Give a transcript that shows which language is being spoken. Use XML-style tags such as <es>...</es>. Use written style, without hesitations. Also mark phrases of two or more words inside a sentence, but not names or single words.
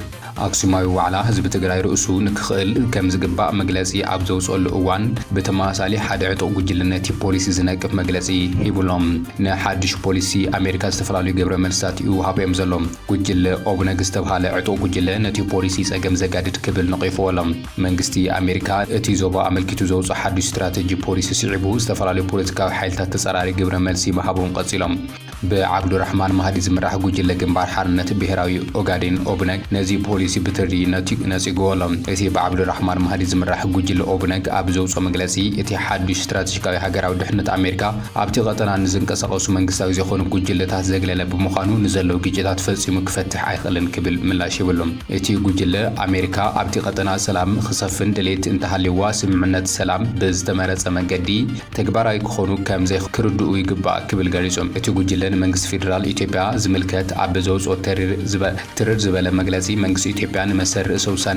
<ti>ኣክሱማዊ ዋዕላ ህዝቢ ትግራይ ርእሱ ንክኽእል ከም ዝግባእ መግለጺ ኣብ ዘውፅኦሉ እዋን ብተመሳሳሊ ሓደ ዕጡቕ ጉጅለ ነቲ ፖሊሲ ዝነቅፍ መግለጺ ሂቡሎም ንሓድሽ ፖሊሲ ኣሜሪካ ዝተፈላለዩ ግብረ መልስታት ይውሃቦም ዘሎም ጉጅለ ኦብነግ ዝተባሃለ ዕጡቕ ጉጅለ ነቲ ፖሊሲ ጸገም ዘጋድድ ክብል ነቒፍዎሎም መንግስቲ ኣሜሪካ እቲ ዞባ ኣመልኪቱ ዘውፅኦ ሓድሽ ስትራቴጂ ፖሊሲ ስዒቡ ዝተፈላለዩ ፖለቲካዊ ሓይልታት ተጸራሪ ግብረ መልሲ መሃቦም ቀጺሎም بعبد الرحمن مهدي زمرح ጉጅለ ግንባር ሓርነት ብሔራዊ ኦጋዴን ኦብነግ ነዚ ፖሊሲ ብትሪ ነፂጎሎም እቲ بعبد الرحمن مهدي ዝምራሕ ጉጅለ ኦብነግ ኣብ ዘውጾ መግለጺ እቲ ሓዱሽ ስትራቴጂካዊ ሃገራዊ ድሕነት ኣሜሪካ ኣብቲ ቀጠና ንዝንቀሳቐሱ መንግስታዊ ዝኾኑ ጉጅለታት ዘግለለ ብምዃኑ ንዘለዉ ግጭታት ፈጺሙ ክፈትሕ ኣይኽእልን ክብል ምላሽ ይብሎም። እቲ ጉጅለ ኣሜሪካ ኣብቲ ቀጠና ሰላም ክሰፍን ድሌት እንተሃልይዋ ስምምዕነት ሰላም ብዝተመረጸ መንገዲ ተግባራዊ ክኾኑ ከም ዘይክርድኡ ይግባእ ክብል ገሊጾም። እቲ ጉጅለ ንመንግስቲ ፌደራል ኢትዮጵያ ዝምልከት ኣብ ዘውጾ ትርር ዝበለ መግለጺ መንግስቲ ኢትዮጵያ ንመሰር ርእሰ ውሳነ</ti>